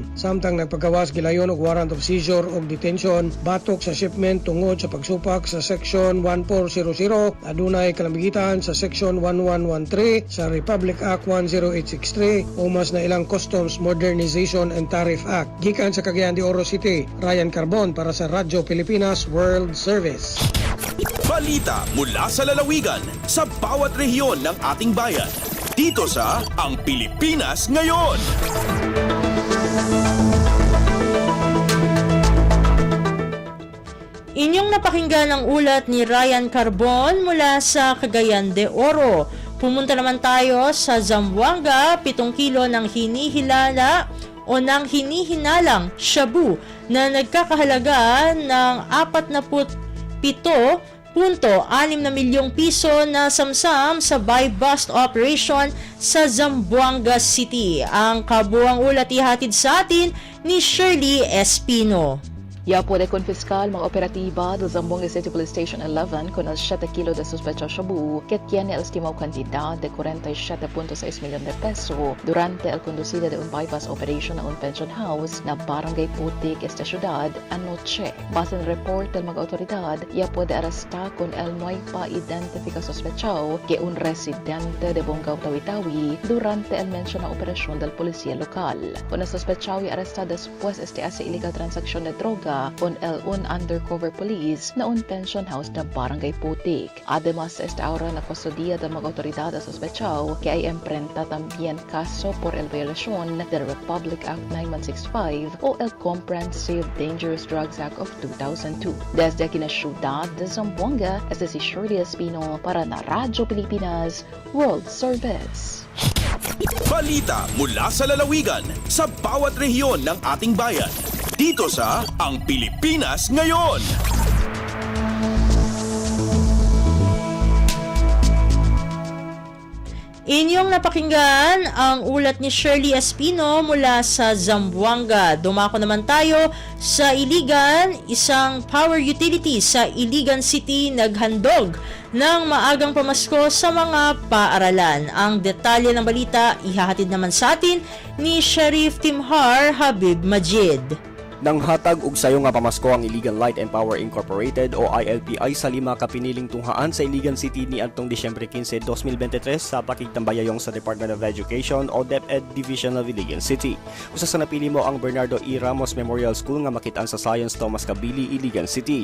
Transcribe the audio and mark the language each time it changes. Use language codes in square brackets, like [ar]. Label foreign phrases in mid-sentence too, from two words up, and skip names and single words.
[ceb] Samtang nagpagawas gilayon og [en] warrant of seizure [ceb] og detention batok sa shipment tungod sa pagsupak sa Section 1400 adunay kalambigitan sa Section 1113 sa Republic Act 10863 o mas na ilang Customs Modernization and Tariff Act. Gikan sa Cagayan de Oro City, Ryan Carbon para sa Radyo Pilipinas World Service. [tl] Balita mula sa lalawigan sa bawat rehiyon ng ating bayan. Dito sa Ang Pilipinas Ngayon. Inyong napakinggan ang ulat ni Ryan Carbon mula sa Cagayan de Oro. Pumunta naman tayo sa Zamboanga, 7 kilo ng hinihilala o ng hinihinalang shabu na nagkakahalaga ng 47.6 na milyong piso na samsam sa [en] buy-bust operation [tl] sa Zamboanga City. Ang kabuang ulat ihatid sa atin ni Shirley Espino. [cbk] Yapo de konfiskal mga operatiba do Zamboanga City Police Station 11 con al 7 kilo de sospecha shabu que tiene el estimado cantidad de 47.6 milyon de peso durante el conducida de un [en] bypass operation [cbk] na un pension house na Barangay Putik, esta ciudad, anoche. Base en report del mga otoridad, yapo de arresta con el no hay pa identifica sospechado que un residente de Bonggao, Tawi-Tawi durante el mencionado operación del policía local. Con el sospechado y arresta después hace ilegal transacción de droga con el un undercover police na un pension house na Barangay Putik. Además, esta ahora na custodia de mga otoridades sospechado que hay emprenta también caso por el violación del Republic Act 9165 o el Comprehensive Dangerous Drugs Act of 2002. Desde aquí na ciudad de Zamboanga, es si Shirley Espino para na Radyo Pilipinas World Service. [tl] Balita mula sa lalawigan sa bawat rehiyon ng ating bayan. Dito sa Ang Pilipinas Ngayon. Inyong napakinggan ang ulat ni Shirley Espino mula sa Zamboanga. Dumako naman tayo sa Iligan, isang power utility sa Iligan City naghandog ng maagang pamasko sa mga paaralan. Ang detalye ng balita ihahatid naman sa atin ni Sheriff Timhar Habib Majid. [ceb] Nang hatag og sayo nga pamasko ang Iligan Light and Power Incorporated o ILPI sa 5 kapiniling tunghaan sa Iligan City ni adtong Disyembre 15, 2023 sa pakigtambayayong sa Department of Education o DepEd Division of Iligan City. Usa sa napili mo ang Bernardo E. Ramos Memorial School nga makitaan sa Science Thomas Kabili, Iligan City.